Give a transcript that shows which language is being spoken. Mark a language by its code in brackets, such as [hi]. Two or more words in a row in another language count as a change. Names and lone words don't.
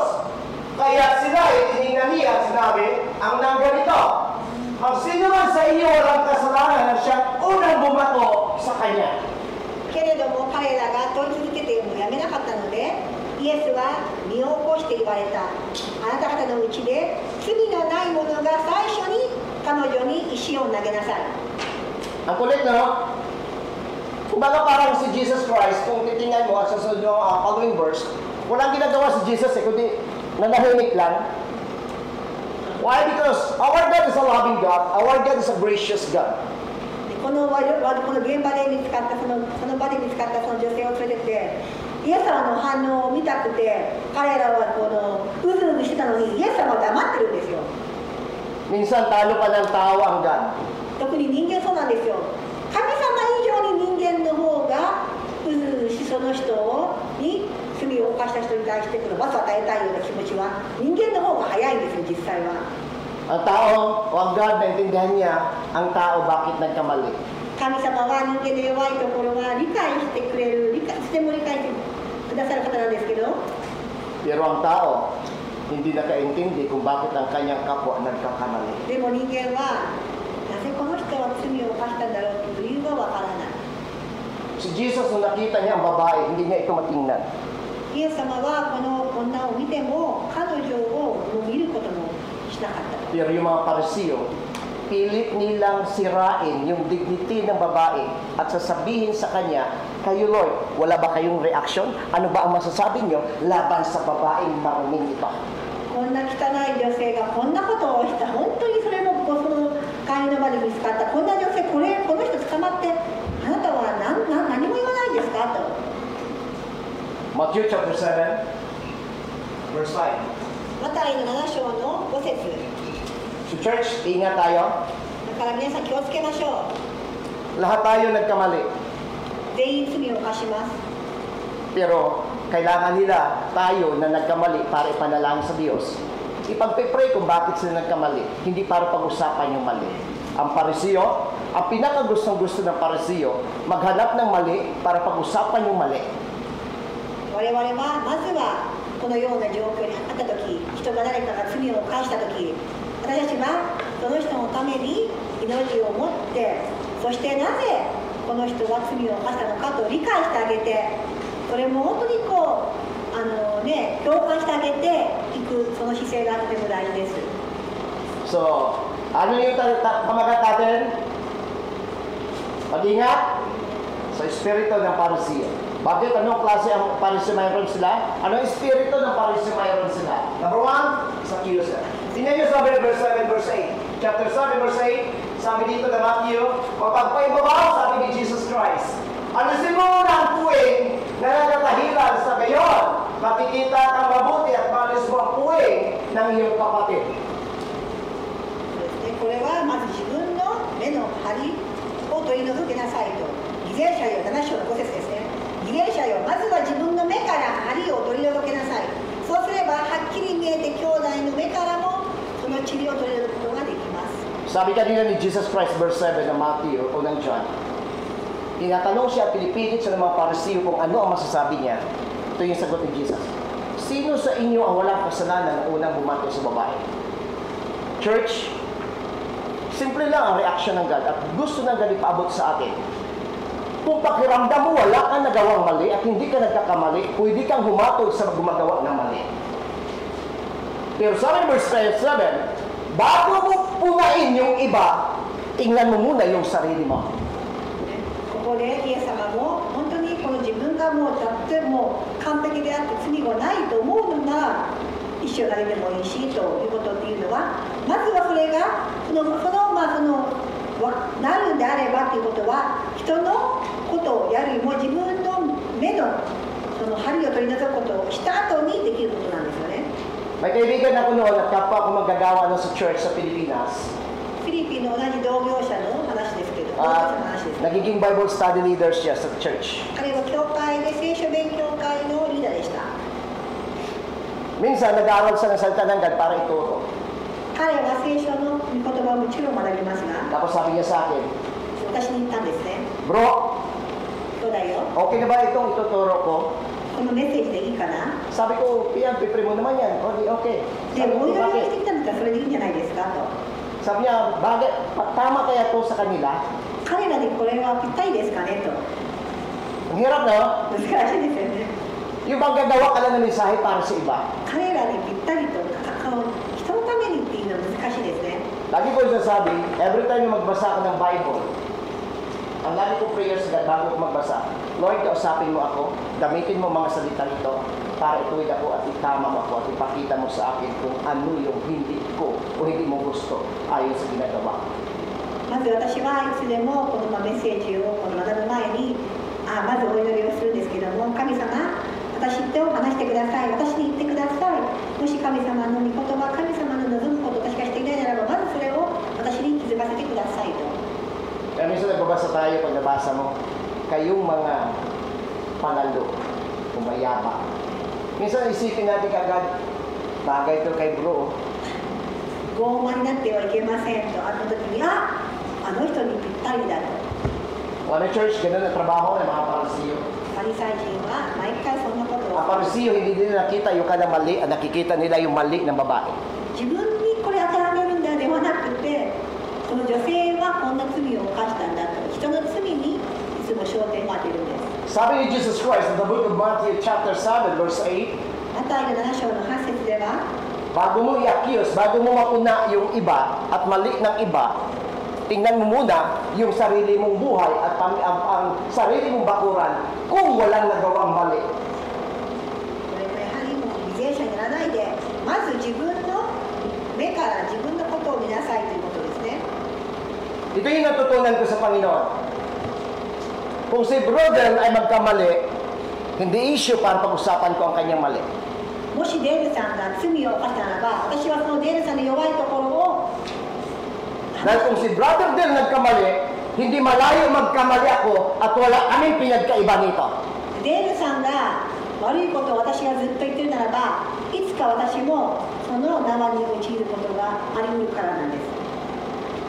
[tl] Kaya sila ay tinignan niya at sinabi, ang nangganito, ang sino man sa iyo walang kasalanan na siya unang bumato sa kanya. [ja] けれども彼らが問い続けているのをやめなかったので、イエスは身を起こして言われた。あなた方のうちで罪のない者が最初に彼女に石を投げなさい。 [tl] Ang kulit, no? Kumbaga parang si Jesus Christ, kung titingnan mo sa [en] following verse, [tl] walang ginagawa si Jesus kundi nanahimik lang. [en] Why? Because our God is a loving God, our God is a gracious God. [ja] この現場で見つかったその場で見つかったその女性を連れてってイエス様の反応を見たくて彼らはうずうずしてたのにイエス様は黙ってるんですよ。 [tl] Minsan talo pa ng tao ang God. [ja] 特に人間そうなんですよ。神様以上に人間の方がうずうずしその人に罪を犯した人に対して罰を与えたいような気持ちは人間の方が早いんですよ、実際は。 [tl] Ang tao o ang God, naintindihan niya ang tao bakit nagkamali. [ja] 神様は人間の弱いところは理解してくれる、いつでも理解してくださる方なんですけど、 [tl] Pero ang tao, hindi nakaintindi kung bakit ang kanyang kapwa nagkakamali. [ja] でも人間はなぜこの人は罪を犯したんだろうという理由がわからない。 [tl] Si Jesus, nung nakita niya ang babae, hindi niya ito matingnan. [ja] イエス様はこの女を見ても彼女を見ることもしなかった。 [tl] Pero yung mga Parisiyo, pilit nilang sirain yung dignity ng babae at sasabihin sa kanya, kayo Lord, wala ba kayong reaction? Ano ba ang masasabi niyo laban sa babaeng maruming ito? [ja] こんな汚い女性がこんなことをした、本当にそれもその会員の場で見つかった、こんな女性、この人捕まって、あなたは何も言わないんですかと。 [en] Matthew chapter 7, verse 5. [ja] マタイの7章の5節。 [tl] So church, ingat tayo. [ja] だから皆さん気をつけましょう。 [tl] Lahat tayo nagkamali. [ja] 全員罪を犯します。 [tl] Pero kailangan nila tayo na nagkamali para ipanalangin sa Diyos. Ipagpipray kung bakit sila nagkamali, hindi para pag-usapan yung mali. Ang Pariseo, ang pinakagustong-gusto ng Pariseo, maghanap ng mali para pag-usapan yung mali. [ja] 我々はまずはこのような状況にあった時、人が誰かが罪を犯した時、私たちはその人のために祈りを持って、そしてなぜこの人が罪を犯したのかと理解してあげて、それも本当にこう共感してあげていく、その姿勢がとても大事です。 [tl] So, ano yung pamagat natin? Mag-ingat sa espiritu ng Pariseo. Bakit? Anong klase ang Pariseo mayroon sila? Anong espiritu ng Pariseo mayroon sila? [en] Number 1, is accuser. [tl] Tingnan nyo sabi ng verse 7, verse 8. [en] Chapter 7, verse 8, [tl] sabi dito na Matthew, mapagpaibabaw, sabi ni Jesus Christ. Alisin mo na ang puwing na nagkatahilan sa gayon. Makikita kang mabuti at malis mo ang puwing ng iyong kapatid. [ja] これはまず自分の目の針を取り除けなさいと。偽善者よ、7章の5節ですね。偽善者よ、まずは自分の目から針を取り除けなさい。そうすればはっきり見えて兄弟の目からもその塵を取り除くことができます。 [tl] Sabi kanina ni Jesus Christ, verse 7 ng Matthew o ng John, tinatanong siya at pinipilit siya ng mga Pariseo kung ano ang masasabi niya. Ito yung sagot ni Jesus. Sino sa inyo ang walang kasalanan na unang bumato sa babae? Church, simple lang ang reaction ng God at gusto ng God ipaabot sa atin. Kung pakiramdam mo wala kang nagawang mali at hindi ka nagkakamali, pwede kang humatol sa gumagawa ng mali. Pero sabi ng verse 7, bago mo punain yung iba, tingnan mo muna yung sarili mo. [ja] ここでイエス様も本当にこの自分がもうだってもう完璧であって罪がないと思うのなら一生誰でもいいしということっていうのは、まずはそれがなるんであればということは、人のことをやるよりも自分の目のその針を取り除くことをした後にできることなんですよね。 [tl] May kaibigan ako noon at kapwa ako maggagawa sa church sa Pilipinas. [ja] フィリピンの同じ同業者の話ですけど、同業者の話です。 [tl] Nagiging [en] Bible study leader [tl] siya sa church. [ja] 彼は教会で聖書勉強会のリーダーでした。 [tl] Minsan, nag-aaral siya ng salita ng God para ituro. [ja] 彼は聖書の御言葉をもちろん学びますが、 [tl] Tapos sabi niya sa akin, [ja] 私に言ったんですね。 [tl] Bro, [ja] どうだよ、 [tl] okay na ba itong ituturo ko? [ja] このメッセージでいいかな。 [tl] Sabi ko, Pian, pipre mo naman yan. O, di okay. [ja] で、 [tl] Sabi [ja] も [tl] ko, [ja] う一度して [tl] bakit? [ja] きたんだったらそれでいいんじゃないですかと。 [tl] Sabi niya, bakit? Tama kaya to sa kanila? [ja] 彼らにこれはぴったりですかねと。 [tl] Ang hirap, no? [ja] 難しいですよね。 [tl] Yung bang gagawa ka lang ng mensahe para sa iba. [ja] 彼らにぴったりと人のためにっていうのは難しいですね。 [tl] Lagi ko sasabi, [en] every time [tl] na magbasa ako ng Bible, ang lagi ko prayer sa God bago ko magbasa, Lord, kausapin mo ako, gamitin mo mga salita nito para ituwid ako at itama mo ako at ipakita mo sa akin kung ano yung hindi ko o hindi mo gusto ayon sa ginagawa. [ja] まず私はいつでもこのメッセージを学ぶ前にまずお祈りをするんですけども、神様、私と話してください、私に言ってください。もし神様の御言葉、神様の望むことを私がしていないならば、まずそれを私に気づかせてくださいと。 [tl] Kaya minsan nagbabasa tayo pag nabasa mo, kayong mga panalo, umayaba. Minsan isipin natin kagad, bagay to kay bro. [ja] 傲慢になってはいけませんと、あの時にあの人にぴったりだと。 [tl] Ano church, ganun ang trabaho ng mga Pariseo. [ja] パリサイ人は毎回そんなことを [tl] Ang Pariseo, hindi nila nakita yung kanang mali, nakikita nila yung mali ng babae. [ja] 自分にこれ当てはめるんだではなくて、この女性はこんな罪を犯したんだと、人の罪にいつも焦点を当てるんです。 [tl] Sabi ni [en] Jesus Christ in the book of Matthew chapter 7 verse 8, [ja] マタイの7章の8節では、 [tl] bago mo i-accuse, bago mo mapuna yung iba at mali ng iba, tingnan mo muna yung sarili mong buhay at ang sarili mong bakuran kung walang nagawang mali. [ja] これもやはりもう偽善者にならないで、まず自分の目から自分のことを見なさいということですね。 [tl] Ito yung natutunan ko sa Panginoon. Kung si brother ay magkamali, hindi issue para pag-usapan ko ang kanyang mali. [ja] もしデールさんが罪を犯したならば、私はそのデールさんの弱いところを [tl] Dahil kung si brother Del nagkamali, hindi malayo magkamali ako at wala kaming pinagkaiba nito. [ja] デールさんが悪いことを私がずっと言ってるならば、いつか私もその縄に陥ることがあり得るからなんです。